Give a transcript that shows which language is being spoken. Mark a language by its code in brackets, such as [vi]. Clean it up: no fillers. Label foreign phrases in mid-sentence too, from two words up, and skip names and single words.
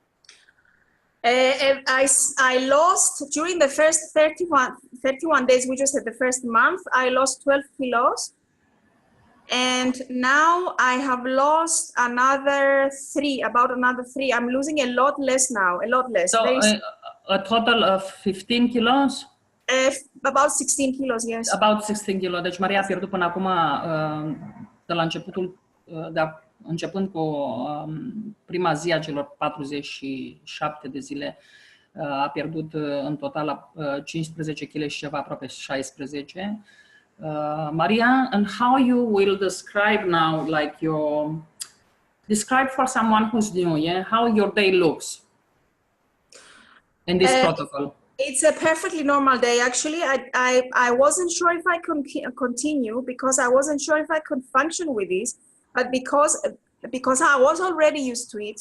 [en] I lost during the first 31 days, which was the first month, I lost 12 kilos. And now I have lost about another three. I'm losing a lot less now, a lot less. So a total of 15 kilos? About 16 kilos, yes. About 16 kilos. [ro] Deci Maria a pierdut până acum, de la începutul, începând cu prima zi a celor 47 de zile, a pierdut în total 15 kg și ceva, aproape 16. Maria, [en] and how you will describe now, like describe for someone who's new, yeah, how your day looks in this protocol? It's a perfectly normal day. Actually, I wasn't sure if I could continue because I wasn't sure if I could function with this, but because I was already used to it.